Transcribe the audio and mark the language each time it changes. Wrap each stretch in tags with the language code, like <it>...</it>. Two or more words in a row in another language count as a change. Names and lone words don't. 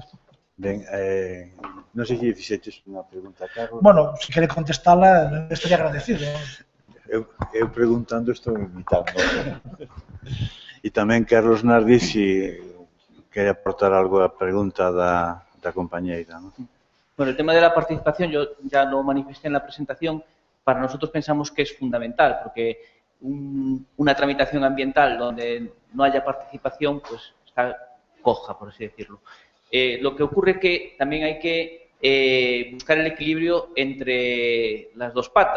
<gl>Ben, non sei se fixeches unha pregunta, Carlos. Bueno, se quere contestala, estaría agradecido. Eu preguntando estou imitando. E tamén Carlos Nardi, se quere aportar algo á pregunta da compañeira, ¿no?</gl> <es>Bueno, el tema de la participación, yo ya lo manifesté en la presentación, para nosotros pensamos que es fundamental, porque una tramitación ambiental donde no haya participación, pues está coja, por así decirlo. Lo que ocurre es que también hay que buscar el equilibrio entre las dos patas.</es>